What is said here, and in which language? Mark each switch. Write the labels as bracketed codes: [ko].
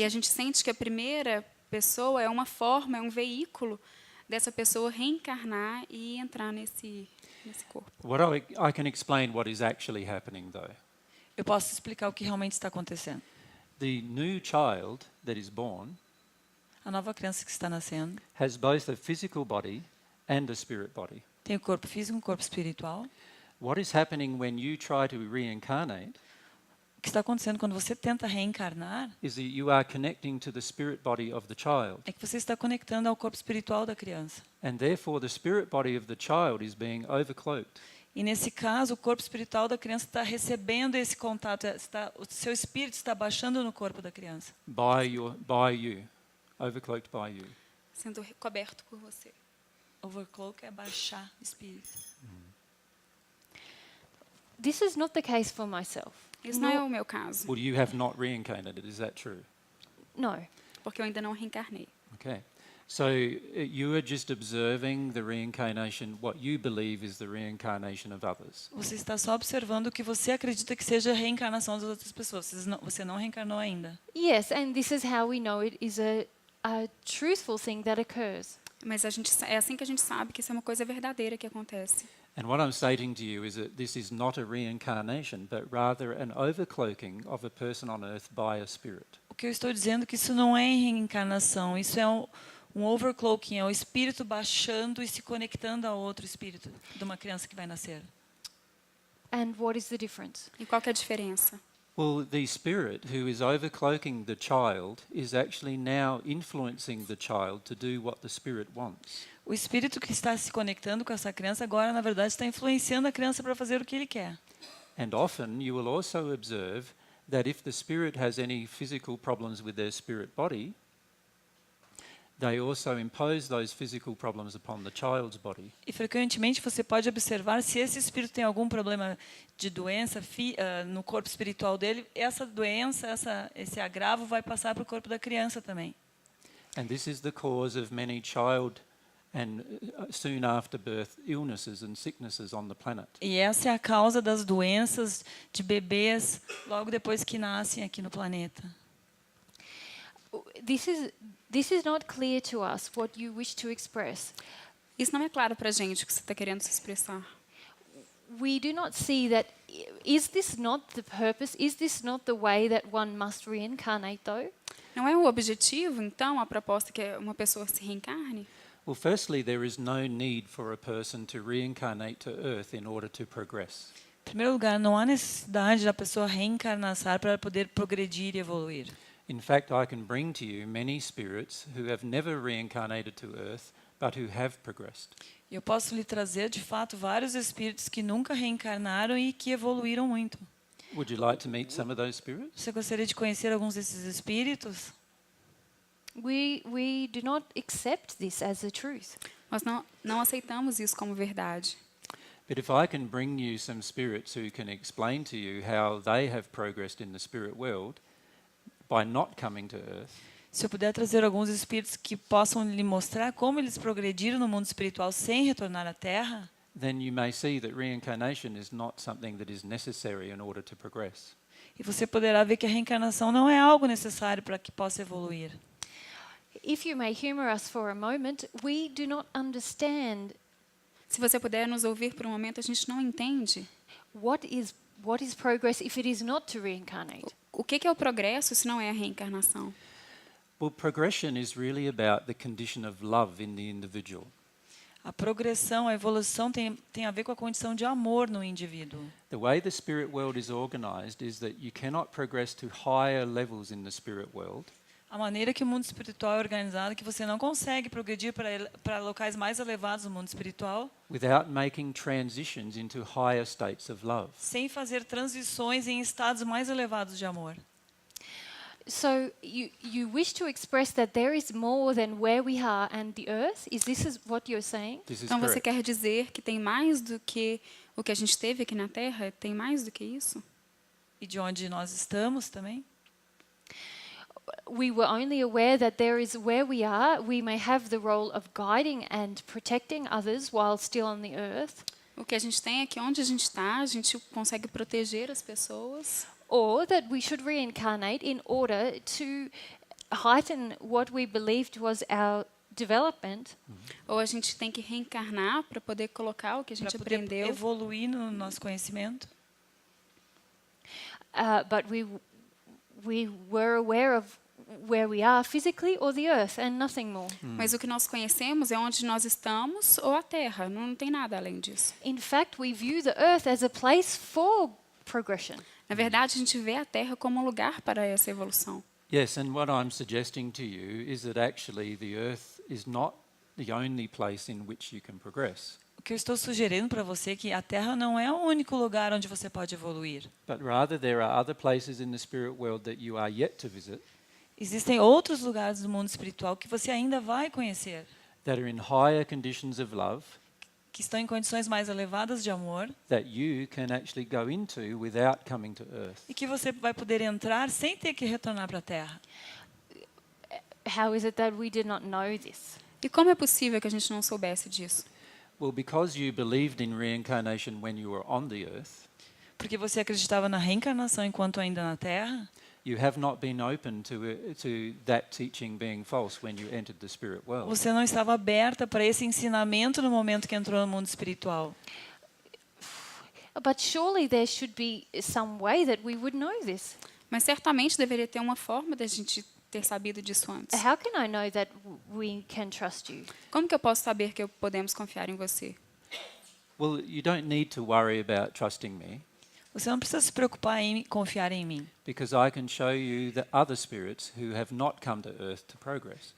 [pt] E a gente sente que a primeira pessoa é uma forma, é um veículo dessa pessoa reencarnar e entrar nesse corpo. [en] What I can explain what is actually happening though. [pt] Eu posso explicar o que realmente está acontecendo. [en] The new child that is born [pt] A nova criança que está nascendo [en] has both a physical body and a spirit body. [pt] tem o corpo físico e o corpo espiritual. [en] What is happening when you try to reincarnate [pt] O que está acontecendo quando você tenta reencarnar [en] is that you are connecting to the spirit body of the child. [pt] é que você está conectando ao corpo espiritual da criança. [en] And therefore the spirit body of the child is being overcloaked. [pt] E nesse caso, o corpo espiritual da criança está recebendo esse contato, o seu espírito está baixando no corpo da criança. [en] By you, overcloaked by you. [pt] Sendo coberto por você. Overcloak é baixar o espírito. [en] This is not the case for myself. [pt] Isso não é o meu caso, [en] Well, you have not reincarnated, is that true? No. [pt] porque eu ainda não reencarnei. [en] Okay. So you are just observing the reincarnation, what you believe is the reincarnation of others. [pt] Você está só observando o que você acredita que seja a reencarnação das outras pessoas. Você não reencarnou ainda. [en] Yes, and this is how we know it is a truthful thing that occurs. [pt] Mas é assim que a gente sabe que isso é uma coisa verdadeira que acontece. [en] And what I'm stating to you is that this is not a reincarnation, but rather an overcloaking of a person on earth by a spirit. [pt] O que eu estou dizendo é que isso não é reencarnação, isso é um overcloaking, é o espírito baixando e se conectando a outro espírito de uma criança que vai nascer. [en] And what is the difference? [pt] E qual que é a diferença? [en] Well, the spirit who is overcloaking the child is actually now influencing the child to do what the spirit wants. [pt] O espírito que está se conectando com essa criança agora, na verdade, está influenciando a criança para fazer o que ele quer. [en] And often you will also observe that if the spirit has any physical problems with their spirit body, they also impose those physical problems upon the child's body. [pt] E frequentemente você pode observar se esse espírito tem algum problema de doença no corpo espiritual dele, essa doença, esse agravo vai passar para o corpo da criança também. [en] And this is the cause of many child and soon after birth illnesses and sicknesses on the planet. [pt] E essa é a causa das doenças de bebês logo depois que nascem aqui no planeta. [en] This is not clear to us what you wish to express. [pt] Isso não é claro para a gente o que você está querendo se expressar. [en] We do not see that. Is this not the purpose? Is this not the way that one must reincarnate, though? [pt] Não é o objetivo, então, a proposta que uma pessoa se reencarne? [en] Well, firstly, there is no need for a person to reincarnate to Earth in order to progress. [pt] Em primeiro lugar, não há necessidade da pessoa reencarnar para poder progredir e evoluir. [en] In fact, I can bring to you many spirits who have never reincarnated to Earth, but who have progressed. [pt] Eu posso lhe trazer, de fato, vários espíritos que nunca reencarnaram e que evoluíram muito. [en] Would you like to meet some of those spirits? [pt] Você gostaria de conhecer alguns desses espíritos? [en] We do not accept this as a truth. [pt] Nós não aceitamos isso como verdade. [en] But if I can bring you some spirits who can explain to you how they have progressed in the spirit world by not coming to Earth, [pt] Se eu puder trazer alguns espíritos que possam lhe mostrar como eles progrediram no mundo espiritual sem retornar à Terra, [en] then you may see that reincarnation is not something that is necessary in order to progress. [pt] e você poderá ver que a reencarnação não é algo necessário para que possa evoluir. [en] If you may humor us for a moment, we do not understand [pt] Se você puder nos ouvir por um momento, a gente não entende [en] what is progress if it is not to reincarnate. [pt] o que é o progresso se não é a reencarnação. [en] Well, progression is really about the condition of love in the individual. [pt] A progressão, a evolução tem a ver com a condição de amor no indivíduo. [en] The way the spirit world is organized is that you cannot progress to higher levels in the spirit world [pt] A maneira que o mundo espiritual é organizado é que você não consegue progredir para locais mais elevados no mundo espiritual [en] without making transitions into higher states of love. [pt] sem fazer transições em estados mais elevados de amor. [en] So you wish to express that there is more than where we are and the earth? Is what you're saying? This is [pt] Então você [en] correct. [pt] quer dizer que tem mais do que o que a gente teve aqui na Terra? Tem mais do que isso? E de onde nós estamos também? [en] We were only aware that there is where we are, we may have the role of guiding and protecting others while still on the earth, [pt] O que a gente tem é que onde a gente está, a gente consegue proteger as pessoas. [en] or that we should reincarnate in order to heighten what we believed was our development, [pt] Ou a gente tem que reencarnar para poder colocar o que a Para gente poder aprendeu. evoluir no nosso conhecimento. [en] but we were aware of where we are physically or the earth and nothing more. [pt] Mas o que nós conhecemos é onde nós estamos ou a Terra. Não tem nada além disso. [en] In fact, we view the earth as a place for progression. [pt] Na verdade, a gente vê a Terra como um lugar para essa evolução. [en] Yes, and what I'm suggesting to you is that actually the earth is not the only place in which you can progress, [pt] O que eu estou sugerindo para você é que a Terra não é o único lugar onde você pode evoluir. [en] but rather there are other places in the spirit world that you are yet to visit [pt] Existem outros lugares do mundo espiritual que você ainda vai conhecer, [en] that are in higher conditions of love [pt] que estão em condições mais elevadas de amor [en] that you can actually go into without coming to earth. [pt] e que você vai poder entrar sem ter que retornar para a Terra. [en] How is it that we did not know this? [pt] E como é possível que a gente não soubesse disso? [en] Well, because you believed in reincarnation when you were on the earth, [pt] Porque você acreditava na reencarnação enquanto ainda na Terra, [en] you have not been open to that teaching being false when you entered the spirit world. [pt] você não estava aberta para esse ensinamento no momento que entrou no mundo espiritual. [en] But surely there should be some way that we would know this. [pt] Mas certamente deveria ter uma forma da gente ter sabido disso antes. [en] How can I know that we can trust you? [pt] Como que eu posso saber que podemos confiar em você? [en] Well, you don't need to worry about trusting me, [pt] Você não precisa se preocupar em confiar em mim. [en] because I can show you the other spirits who have not come to earth to progress.